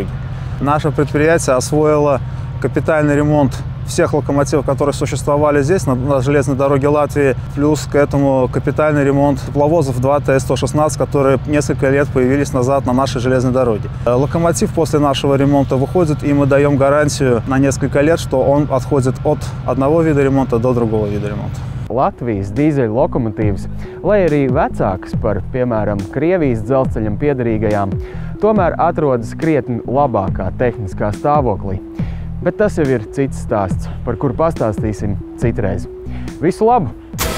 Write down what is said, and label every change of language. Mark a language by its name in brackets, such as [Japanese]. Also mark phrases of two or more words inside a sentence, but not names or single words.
[Russian] Наше предприятие освоило капитальный ремонт всех локомотивов, которые существовали здесь, на железной дороге Латвии, плюс к этому капитальный ремонт тепловозов 2 ТС-116, которые несколько лет появились назад на нашей железной дороге. Локомотив после нашего ремонта выходит, и мы даем гарантию на несколько лет, что он отходит от одного вида ремонта до другого вида ремонта. [Latvian] Latvijas dīzeļu lokomotīvas, lai arī vecākas par, piemēram, Krievijas dzelzceļam piederīgajām, tomēr atrodas krietni labākā tehniskā stāvoklī. Bet tas jau ir cits stāsts, par kuru pastāstīsim citreiz. Visu labu!